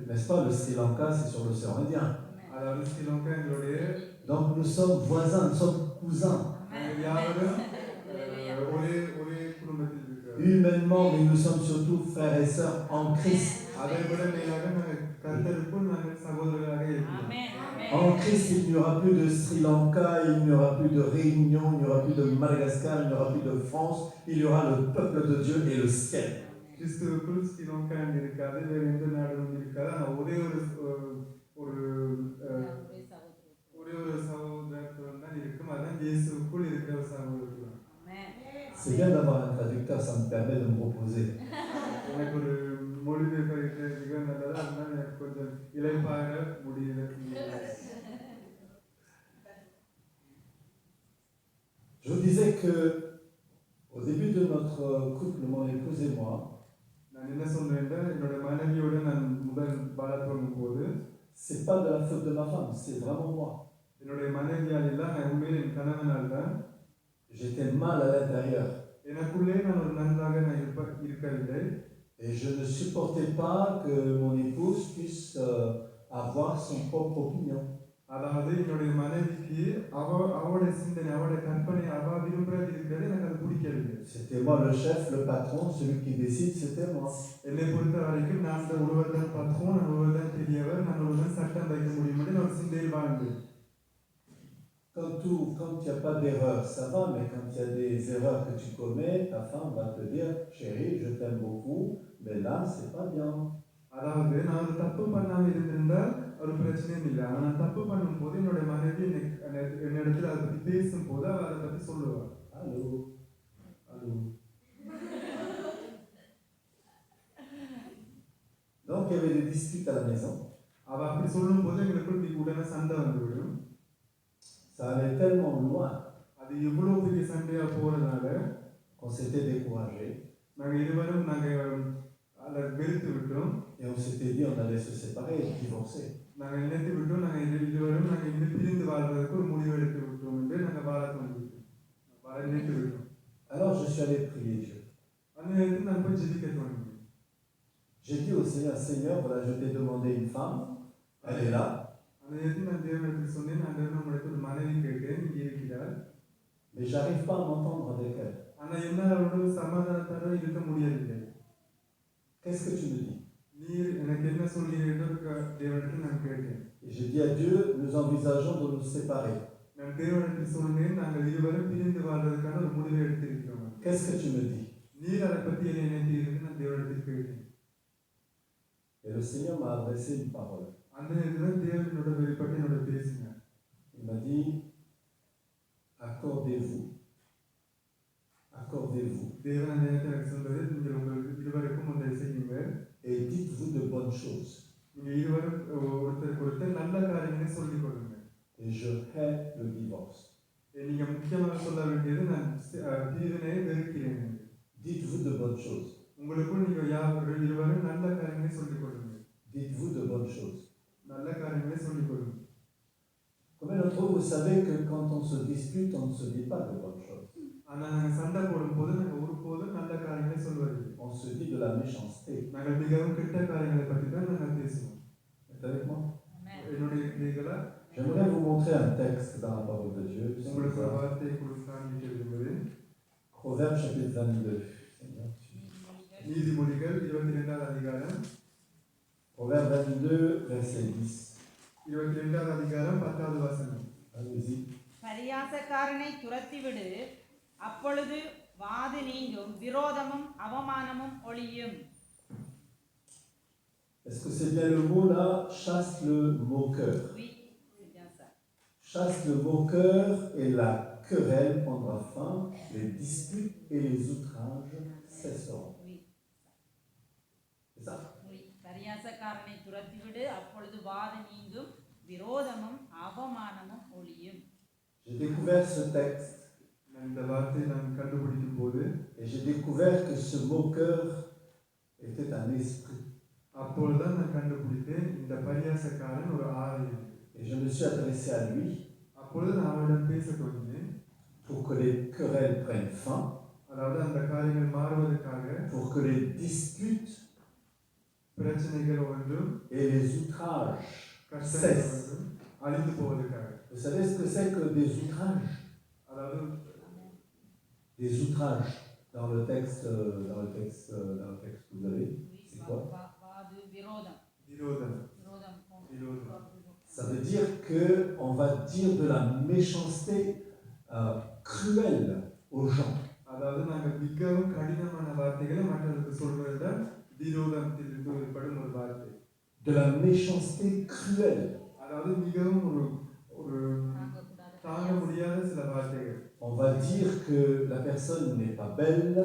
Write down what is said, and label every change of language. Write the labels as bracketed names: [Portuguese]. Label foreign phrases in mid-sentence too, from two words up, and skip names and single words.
[French] N'est-ce pas, le Sri Lanka, c'est sur l'océan Indien. [Tamil] அதாவது ஸ்ரீலங்கா எங்களுடைய [French] Donc nous sommes voisins, nous sommes cousins. [Tamil] நாங்கள் யாவரும் ஒரே குடும்பத்தில் இருக்கிறோம். [French] Humainement, mais nous sommes surtout frères et sœurs en Christ. [Tamil] அதை விட மேலாக நாங்கள் கர்த்தருக்குள் நாங்கள் சகோதரர்களாக இருக்கிறோம். ஆமென். [French] En Christ, il n'y aura plus de Sri Lanka, il n'y aura plus de Réunion, il n'y aura plus de Madagascar, il n'y aura plus de France. Il y aura le peuple de Dieu et le ciel. [Tamil] கிறிஸ்துவுக்குள் ஸ்ரீலங்கா இருக்காது, வேறு எந்த நாடும் இருக்காது. ஆனால் ஒரே ஒரு சகோதரத்துவம் தான் இருக்கும். அதான் இயேசுவுக்குள் இருக்கிற ஒரு சகோதரத்துவம். [French] C'est bien d'avoir un traducteur, ça me permet de me reposer. [Tamil] எனக்கு ஒரு மொழிபெயர்ப்பு இருக்கிறது மிக நல்லது. அதனால எனக்கு கொஞ்சம் இளைப்பாற முடியல. [French] Je vous disais que au début de notre couple, mon épouse et moi, [Tamil] நான் என்ன சொல்றேன், என்னோட மனைவியோட நான் முதல் வாழ தொடங்கும் போது [French] c'est pas de la faute de ma femme, c'est vraiment moi. [Tamil] என்னுடைய மனைவியால் இல்லை, நான் உண்மையில் என் கணவனால் தான். [French] J'étais mal à l'intérieur [Tamil] எனக்குள்ளே நான் ஒரு நன்றாக நான் இருக்கவில்லை. [French] et je ne supportais pas que mon épouse puisse avoir son propre opinion. [Tamil] அதாவது என்னுடைய மனைவிக்கு அவளுடைய சிந்தனை, அவளுடைய கற்பனை, அவள் விரும்புறது இருக்கிறது எனக்கு அது பிடிக்கவில்லை. [French] C'était moi le chef, le patron, celui qui décide, c'était moi. [Tamil] என்னை பொறுத்த வரைக்கும் நான் இந்த ஒருவர் தான் பத்ரம், நான் ஒருவர் தான் பெரியவர், நான் ஒருவர் தான் சட்டம் வைக்க முடியும் என்று நான் சிந்தையில் வாழ்ந்தேன். [French] Quand il n'y a pas d'erreur, ça va, mais quand il y a des erreurs que tu commets, ta femme va te dire, chérie, je t'aime beaucoup, mais là, c'est pas bien. [Tamil] அதாவது நான் ஒரு தப்பு பண்ணாமல் இருந்திருந்தால் ஒரு பிரச்சனையும் இல்லை. ஆனால் நான் தப்பு பண்ணும்போது என்னுடைய மனைவி என்னிடத்தில் அதை பற்றி பேசும்போது அவள் அதை பற்றி சொல்லுவாள். [French] Allô, allô. Donc il y avait des disputes à la maison. [Tamil] அவள் அப்படி சொல்லும்போது எங்களுக்குள் உடனே சண்டை வந்துவிடும். [French] Ça allait tellement loin [Tamil] அது எவ்வளோ பெரிய சண்டையாக போகிறதுனால [French] qu'on s'était découragé [Tamil] நாங்கள் இருவரும் அதை வெறுத்து விட்டோம். [French] et on s'était dit on allait se séparer et divorcer. [Tamil] நாங்கள் நினைத்து விட்டோம், நாங்கள் இருவரும் நாங்கள் இன்னும் பிரிந்து வாழ்வதற்கு ஒரு முடிவு எடுத்து விட்டோம் என்று நாங்கள் வாழ நினைத்து விட்டோம். [French] Alors je suis allé prier Dieu. [Tamil] அந்த நேரத்தில் நான் போய் ஜெபிக்க தொடங்கினேன். [French] J'ai dit au Seigneur, Seigneur, voilà, je t'ai demandé une femme, elle est là. [Tamil] அந்த நேரத்தில் நான் தேவனிடத்தில் சொன்னேன், நான் நம்மளுக்கு ஒரு மனைவி கேட்டேன், இங்கே இருக்கிறார். [French] Mais j'arrive pas à m'entendre avec elle. [Tamil] ஆனால் என்னால் அவரோட சமாதானத்தோடு இருக்க முடியவில்லை. [French] Qu'est-ce que tu me dis? [Tamil] நீ நீர் எனக்கு என்ன சொல்கிறீர்கள் தேவனிடத்தில் நான் கேட்டேன். [French] Et j'ai dit à Dieu, nous envisageons de nous séparer. [Tamil] நான் தேவனிடத்தில் சொன்னேன், நாங்கள் இருவரும் பிரிந்து வாழ்வதற்கான ஒரு முடிவை எடுத்திருக்கிறோம். [French] Qu'est-ce que tu me dis? [Tamil] நீர் அதை பற்றி என்ன நினைத்தீர்கள்? நான் தேவனிடத்தில் கேட்டேன். [French] Et le Seigneur m'a adressé une parole. [Tamil] அந்த நேரத்தில் தேவன் என்னோட வெளிப்பட்டு என்னோட பேசினார். [French] Il m'a dit, accordez-vous. Accordez-vous. [Tamil] தேவன் அந்த நேரத்தில் எனக்கு சொன்னது, நீங்கள் உங்கள் இருவருக்கும் ஒன்றை செய்யுங்கள். [French] Et dites-vous de bonnes choses. [Tamil] நீங்கள் இருவரும் ஒருத்தருக்கு ஒருத்தர் நல்ல காரியங்களை சொல்லிக் கொள்ளுங்கள். [French] Et je hais le divorce. [Tamil] நீங்கள் முக்கியமாக சொல்ல வேண்டியது, நான் பிரிவினையை வெறுக்கிறேன். [French] Dites-vous de bonnes choses. [Tamil] உங்களுக்குள் நீங்கள் யாவரும் இருவரும் நல்ல காரியங்களை சொல்லிக் கொள்ளுங்கள். [French] Dites-vous de bonnes choses. [Tamil] நல்ல காரியங்களை சொல்லிக் கொள்ளுங்கள். [French] Combien d'entre vous, vous savez que quand on se dispute, on ne se dit pas de bonnes choses. [Tamil] ஆனால் நாங்கள் சண்டை போடும்போது நாங்கள் ஒருபோதும் நல்ல காரியங்களை சொல்வதில்லை. [French] On se dit de la méchanceté. [Tamil] நாங்கள் மிகவும் கெட்ட காரியங்களை பற்றி தான் நாங்கள் பேசுவோம். [French] Êtes avec moi? [Tamil] என்னுடைய பிள்ளைகளா, [French] J'aimerais vous montrer un texte dans la parole de Dieu. [Tamil] உங்களுக்கு ஒரு வார்த்தையை கொடுத்து காண்பிக்க விரும்புகிறேன். [French] Proverbe chapitre 22. [Tamil] நீதிமொழிகள் 22வது அதிகாரம். [French] Proverbe 22, verset 10. [Tamil] 22வது அதிகாரம் 10வது வசனம். [French] Allez-y. [Tamil] பரியாசக்காரனை துரத்திவிடு, அப்பொழுது வாது நீங்கும், விரோதமும் அவமானமும் ஒழியும். [French] Est-ce que c'est bien le mot là? Chasse le moqueur. Oui, c'est bien ça. Chasse le moqueur et la querelle prendra fin, les disputes et les outrages cesseront. Oui, C'est ça? oui. [Tamil] பரியாசக்காரனை துரத்திவிடு, அப்பொழுது வாது நீங்கும், விரோதமும் அவமானமும் ஒழியும். [French] J'ai découvert ce texte [Tamil] இந்த வார்த்தையை நான் கண்டுபிடிக்கும் போது, [French] et j'ai découvert que ce moqueur était un esprit. [Tamil] அப்பொழுதுதான் நான் கண்டுபிடித்தேன், இந்த பரியாசக்காரன் ஒரு ஆவி. [French] Et je me suis adressé à lui [Tamil] அப்பொழுது நான் அவரிடம் பேச தொடங்கினேன். [French] pour que les querelles prennent fin, [Tamil] அதாவது அந்த காரியங்கள் மாறுவதற்காக, [French] pour que les disputes [Tamil] பிரச்சனைகள் ஒன்றும் [French] et les outrages [Tamil] கஷ்டங்கள் [French] cessent. [Tamil] ஒன்றும் அழிந்து போவதற்காக. [French] Vous savez ce que c'est que des outrages? [Tamil] அதாவது [French] Des outrages dans le texte que vous avez, c'est quoi? [Tamil] வாது விரோதம், விரோதம். விரோதம் விரோதம். [French] Ça veut dire qu'on va dire de la méchanceté cruelle aux gens. [Tamil] அதாவது நாங்கள் மிகவும் கடினமான வார்த்தைகளை மற்றவர்களுக்கு சொல்வதுதான் விரோதத்தில் ஏற்படும் ஒரு வார்த்தை. [French] De la méchanceté cruelle. [Tamil] அதாவது மிகவும் ஒரு தாங்க முடியாத சில வார்த்தைகள். [French] On va dire que la personne n'est pas belle.